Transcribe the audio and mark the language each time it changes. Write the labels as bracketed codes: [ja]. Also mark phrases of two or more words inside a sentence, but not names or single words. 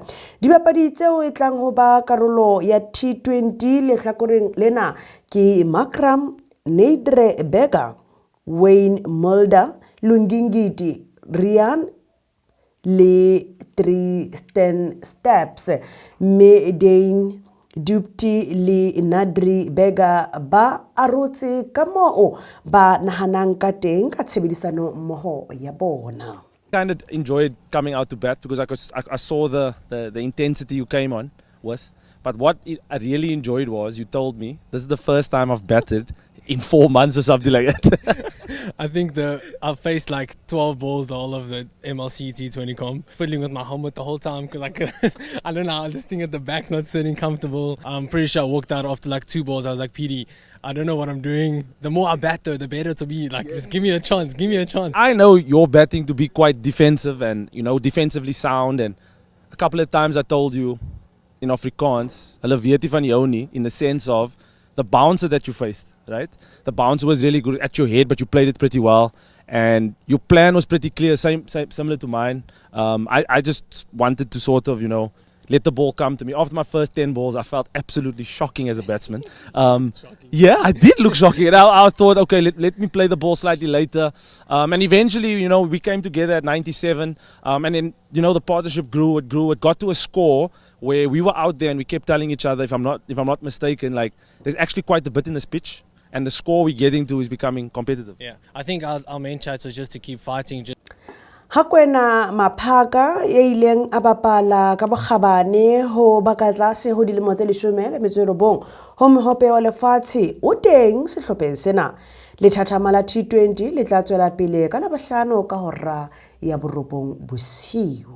[st] Dibapadi tseo e tlang ho ba karolo ya T20 le hlakoreng lena ke Makram Neidre Berger, Wayne Mulder, Lungingiti Rian le Tristan Steps, Medane Dupti le Nadri Berger ba arotse ka moo ba nahanang ka teng ka tshebedisano mmoho ya bona. [en] Kind of enjoyed coming out to bat because I saw the intensity you came on with. But what I really enjoyed was you told me this is the first time I've batted in 4 months or something like that. I think I've faced like 12 balls the whole of the MLC T20 comp, fiddling with my helmet the whole time because I don't know, this thing at the back's not sitting comfortable. I'm pretty sure I walked out after like 2 balls. I was like, PD, I don't know what I'm doing. The more I bat though, the better to be. Like, just give me a chance, give me a chance. I know you're batting to be quite defensive and, you know, defensively sound. And a couple of times I told you in Afrikaans, [af] hulle weet nie van jou nie, [en] in the sense of the bouncer that you faced, right? The bouncer was really good at your head, but you played it pretty well. And your plan was pretty clear, similar to mine. I just wanted to sort of, you know, let the ball come to me. After my first 10 balls, I felt absolutely shocking as a batsman. Yeah, I did look shocking. And I thought, okay, let me play the ball slightly later. And eventually, you know, we came together at 97. And then, you know, the partnership grew. It got to a score where we were out there and we kept telling each other, if I'm not mistaken, like, there's actually quite a bit in this pitch. And the score we're getting to is becoming competitive. Yeah, I think our main chat was just to keep fighting. [st] Hakwena Maphaka e ileng a bapala ka bokgabane ho baka tlase ho dilemo tse 19 ho mohope wa lefatshe o teng sehlopheng sena. lethathama la T20 le tla tswela pele ka Labohlano ka hora ya 9 bosiu.